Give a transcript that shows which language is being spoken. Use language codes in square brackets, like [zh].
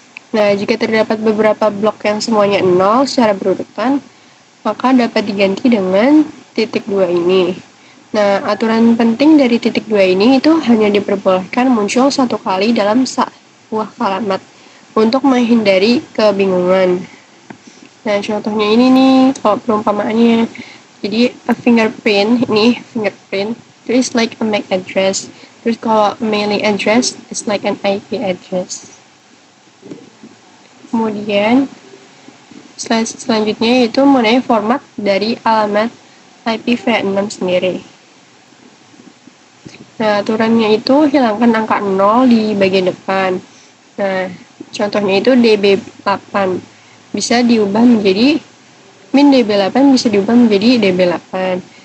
[id] Nah, jika terdapat beberapa blok yang semuanya 0 secara berurutan, maka dapat diganti dengan titik 2 ini. Nah, aturan penting dari titik 2 ini itu hanya diperbolehkan muncul satu kali dalam sebuah kalimat untuk menghindari kebingungan. Nah, contohnya ini nih, kalau perumpamaannya. [en] Jadi, a fingerprint itu is like a MAC address. [id] Terus kalau [en] mailing address is like an IP address. [id] Kemudian, slide selanjutnya yaitu mengenai format dari alamat IPv6 sendiri. Nah, aturannya itu hilangkan angka 0 di bagian depan. Nah, contohnya itu DB8. Bisa diubah menjadi min DB8 bisa diubah menjadi DB8.